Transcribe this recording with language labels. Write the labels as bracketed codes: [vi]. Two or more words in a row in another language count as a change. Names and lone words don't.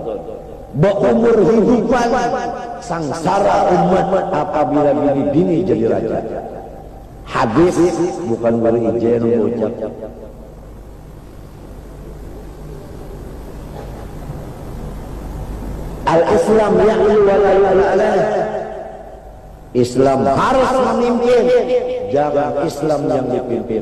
[bjn] Beumur hidupan sangsara umat apabila bini-bini jadi raja. Hadis bukan baru ije yang ucap. [ar] الإسلام يعلو ولا يعلى. [id] Islam harus memimpin, jangan Islam yang dipimpin.